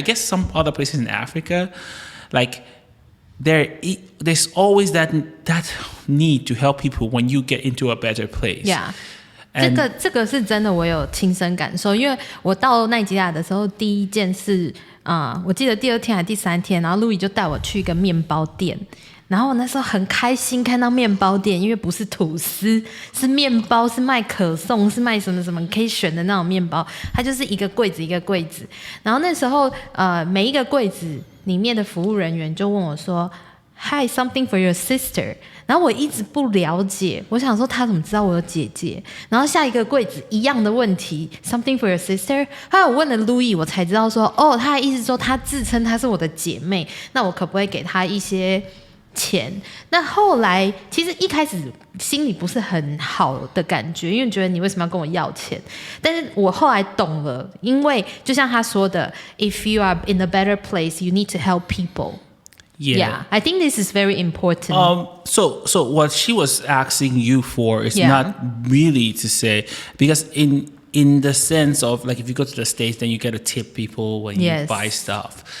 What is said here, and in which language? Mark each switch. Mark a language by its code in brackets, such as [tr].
[en] I guess some other places in Africa, like there's always that need to help people when you get into a better place. Yeah. [zh] 这个是真的，我有亲身感受，因为我到奈及利亚的时候，第一件事我记得第2天还第3天，然后 Louis 就带我去一个面包店，然后我那时候很开心看到面包店，因为不是吐司，是面包，是卖可颂，是卖什么什么可以选的那种面包，它就是一个柜子一个柜子，然后那时候每一个柜子里面的服务人员就问我说 [en] Hi, something for your sister. [zh] 然后我一直不了解，我想说他怎么知道我有姐姐？然后下一个柜子一样的问题 ， [en] something for your sister。 [zh] 后来我问了 Louis， 我才知道说，哦，他的意思说他自称她是我的姐妹，那我可不可以给她一些钱？那后来其实一开始心里不是很好的感觉，因为觉得你为什么要跟我要钱？但是我后来懂了，因为就像他说的 ， [en] If you are in a better place, you need to help people. Yeah, I think this is very important. So what she was asking you for is not really to say, because in the sense of like if you go to the States, then you get to tip people when you buy stuff.